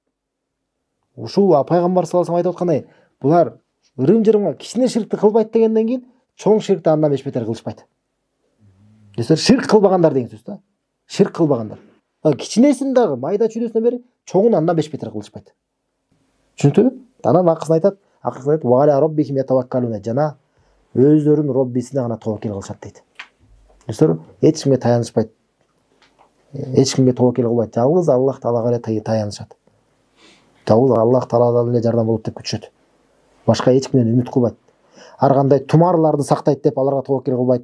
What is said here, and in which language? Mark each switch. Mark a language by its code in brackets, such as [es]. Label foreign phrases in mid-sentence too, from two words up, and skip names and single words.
[ky] Ушул пайгамбар [ar] صلى الله عليه وسلم [ky] айтып аткандай, булар ырым-жырымга кичине ширкти кылбайт дегенден кийин чоң ширкти андан беш бетер кылышпайт. Ширк кылбагандар деген сөз да. Ширк кылбагандар. Кичинесин дагы майда чүйдөсүнөн бери чоңун андан беш бетер кылышпайт. Түшүнүктүбү? Анан акыркысын айтат, [ar] وعلى ربهم يتوكلون, [ky] жана өздөрүнүн Роббисине гана тобокел кылышат дейт. Эч кимге таянышпайт. Эч кимге тобокел кылбайт. Жалгыз Аллах Таалага эле таянышат. Жалгыз Аллах Тааладан эле жардам болот деп күтүшөт. Башка эч кимден үмүт кылбайт. Ар кандай тумарларды сактайт деп аларга тобокел кылбайт.